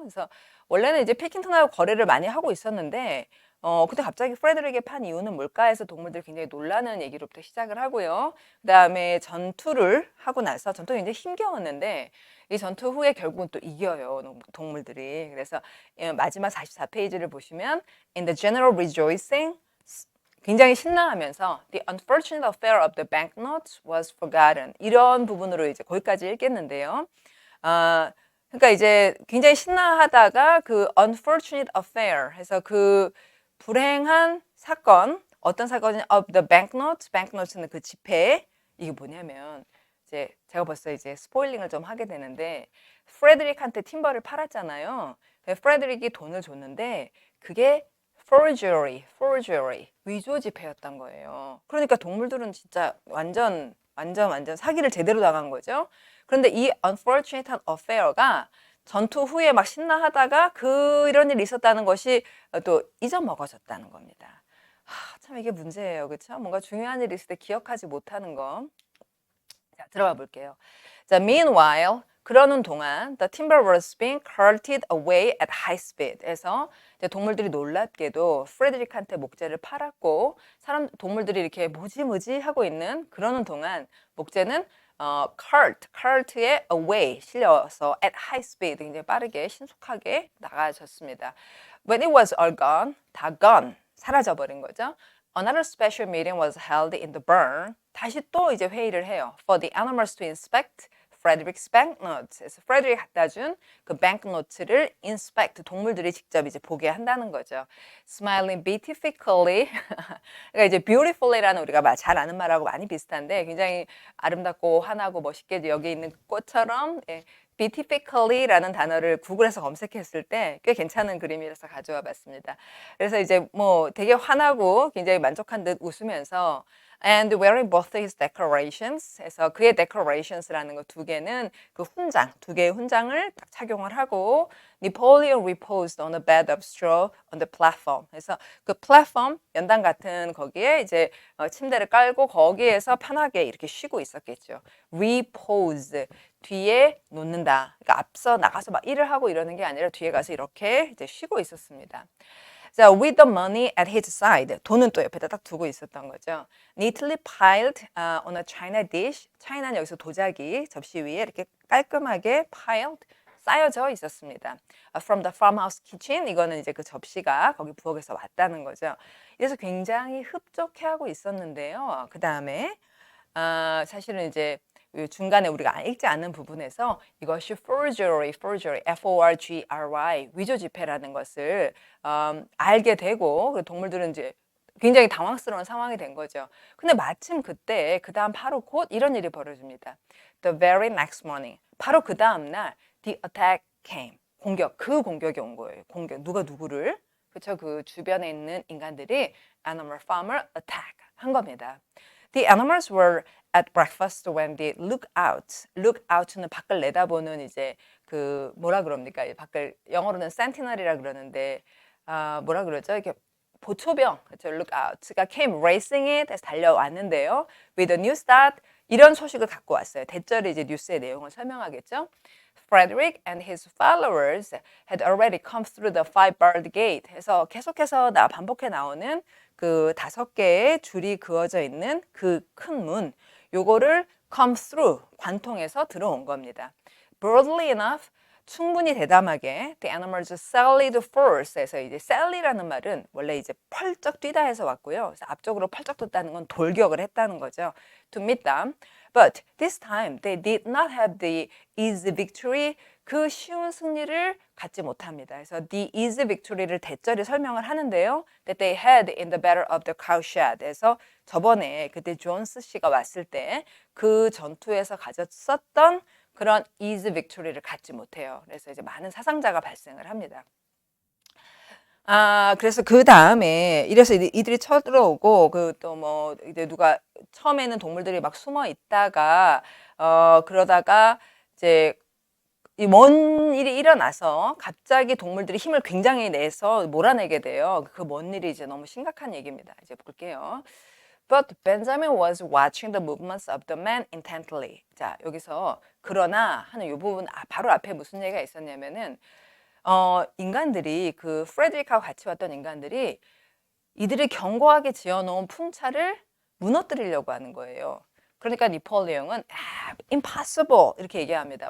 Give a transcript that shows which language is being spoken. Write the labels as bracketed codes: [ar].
[ko] 그래서 원래는 이제 필킹턴하고 거래를 많이 하고 있었는데 근데 갑자기 프레드릭에 판 이유는 뭘까 해서 동물들이 굉장히 놀라는 얘기로부터 시작을 하고요. 그 다음에 전투를 하고 나서 전투가 굉장히 힘겨웠는데 이 전투 후에 결국은 또 이겨요, 동물들이. 그래서 마지막 44페이지를 보시면 [en] In the general rejoicing [ko] 굉장히 신나하면서 [en] The unfortunate affair of the banknotes was forgotten [ko] 이런 부분으로 이제 거기까지 읽겠는데요. 그러니까 이제 굉장히 신나하다가 그 [en] unfortunate affair [ko] 해서 그 불행한 사건 어떤 사건이 [en] of the banknotes [ko] 는 그 지폐 이게 뭐냐면 이제 제가 벌써 이제 스포일링을 좀 하게 되는데 프레드릭한테 팀버를 팔았잖아요. 프레드릭이 돈을 줬는데 그게 forgery 위조 지폐였던 거예요. 그러니까 동물들은 진짜 완전 사기를 제대로 당한 거죠. 그런데 이 [en] unfortunate affair [ko] 가 전투 후에 막 신나하다가 이런 일이 있었다는 것이 또 잊어먹어졌다는 겁니다. 참 이게 문제예요. 그렇죠? 뭔가 중요한 일이 있을 때 기억하지 못하는 거. 자, 들어가 볼게요. [en] 자, meanwhile [ko] 그러는 동안 [en] the timber was being carted away at high speed. [ko] 해서 이제 동물들이 놀랍게도 프레드릭한테 목재를 팔았고 동물들이 이렇게 뭐지 하고 있는 그러는 동안 목재는 cart에 away 실려서 [en] at high speed [ko] 굉장히 빠르게 신속하게 나가졌습니다. [en] When it was all gone, 다 gone [ko] 사라져버린 거죠. [en] Another special meeting was held in the barn. [ko] 다시 또 이제 회의를 해요. [en] For the animals to inspect Frederick's banknotes. [ko] 그래서 프레드릭 갖다 준 그 banknotes를 inspect 동물들이 직접 이제 보게 한다는 거죠. [en] Smiling beatifically. [ko] 그러니까 이제 beautifully라는 우리가 잘 아는 말하고 많이 비슷한데 굉장히 아름답고 환하고 멋있게 여기 있는 꽃처럼 beatifically라는 단어를 구글에서 검색했을 때 꽤 괜찮은 그림이라서 가져와 봤습니다. 그래서 이제 뭐 되게 환하고 굉장히 만족한 듯 웃으면서 [en] and wearing both his decorations [ko] 해서 그의 decorations라는 거 두 개는 그 두 개의 훈장을 딱 착용을 하고 [en] Napoleon reposed on a bed of straw on the platform. [ko] 그래서 그 플랫폼 연단 같은 거기에 이제 침대를 깔고 거기에서 편하게 이렇게 쉬고 있었겠죠. repose 뒤에 놓는다. 그러니까 앞서 나가서 막 일을 하고 이러는 게 아니라 뒤에 가서 이렇게 이제 쉬고 있었습니다. [en] 자, with the money at his side. [ko] 돈은 또 옆에다 딱 두고 있었던 거죠. [en] Neatly piled on a china dish. [ko] china는 여기서 도자기 접시 위에 이렇게 깔끔하게 piled 쌓여져 있었습니다. [en] From the farmhouse kitchen. [ko] 이거는 이제 그 접시가 거기 부엌에서 왔다는 거죠. 그래서 굉장히 흡족해하고 있었는데요. 그 다음에 사실은 이제 중간에 우리가 읽지 않는 부분에서 이것이 forgery, F-O-R-G-R-Y, 위조 지폐라는 것을 알게 되고 동물들은 이제 굉장히 당황스러운 상황이 된 거죠. 근데 마침 그때 그 다음 바로 곧 이런 일이 벌어집니다. [en] The very next morning, [ko] 바로 그 다음 날 [en] the attack came. [ko] 그 공격이 온 거예요. 누가 누구를? 그쵸? 그 주변에 있는 인간들이 [en] animal farmer attack [ko] 한 겁니다. [en] The animals were at breakfast when they look out. [ko] look out는 밖을 내다보는 이제 그 뭐라 그럽니까? 이 밖을 영어로는 sentinel이라 그러는데 뭐라 그러죠? 이렇게 보초병, 그렇죠? [en] look out가 came racing it [ko] 해서 달려왔는데요. [en] with a new start [ko] 이런 소식을 갖고 왔어요. 대절이 이제 뉴스의 내용을 설명하겠죠. [en] Frederick and his followers had already come through the five-barred gate. [ko] 해서 계속해서 반복해 나오는 그 5개의 줄이 그어져 있는 그 큰 문, 요거를 come through, 관통해서 들어온 겁니다. [en] Broadly enough, [ko] 충분히 대담하게 [en] the animals sallied forth [ko] 해서 이제 sally라는 말은 원래 이제 펄쩍 뛰다 해서 왔고요. 그래서 앞쪽으로 펄쩍 떴다는 건 돌격을 했다는 거죠. [en] To meet them. But this time they did not have the easy victory. [ko] 그 쉬운 승리를 갖지 못합니다. 그래서 [en] the easy victory [ko] 를 대절히 설명을 하는데요. [en] That they had in the battle of the cowshed. [ko] 그래서 저번에 그때 존스 씨가 왔을 때 그 전투에서 가졌었던 그런 [en] easy victory [ko] 를 갖지 못해요. 그래서 이제 많은 사상자가 발생을 합니다. 그래서 그 다음에 이래서 이들이 쳐들어오고 그 또 뭐 이제 누가 처음에는 동물들이 막 숨어 있다가 그러다가 이제 이 뭔 일이 일어나서 갑자기 동물들이 힘을 굉장히 내서 몰아내게 돼요. 그 뭔 일이 이제 너무 심각한 얘기입니다. 이제 볼게요. [en] But Benjamin was watching the movements of the men intently. [ko] 자, 여기서 그러나 하는 이 부분 바로 앞에 무슨 얘기가 있었냐면은 인간들이 그 프레드릭하고 같이 왔던 인간들이 이들이 견고하게 지어놓은 풍차를 무너뜨리려고 하는 거예요. 그러니까 니폴레옹은 impossible 이렇게 얘기합니다.